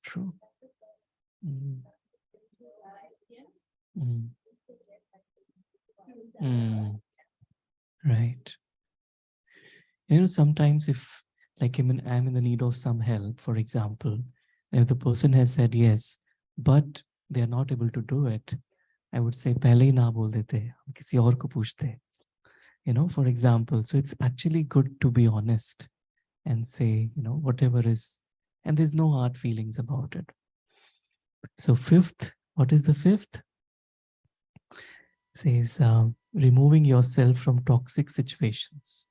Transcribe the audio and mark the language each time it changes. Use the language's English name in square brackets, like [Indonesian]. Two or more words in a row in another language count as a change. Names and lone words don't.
[English] True. Right. Sometimes if like I'm in the need of some help, for example, if the person has said yes, but they are not able to do it, I would say, [Hindi] पहले ही ना बोल देते, हम किसी और को पूछते. [English] For example, so it's actually good to be honest and say, whatever is, and there's no hard feelings about it. So fifth, what is the fifth? It says, removing yourself from toxic situations.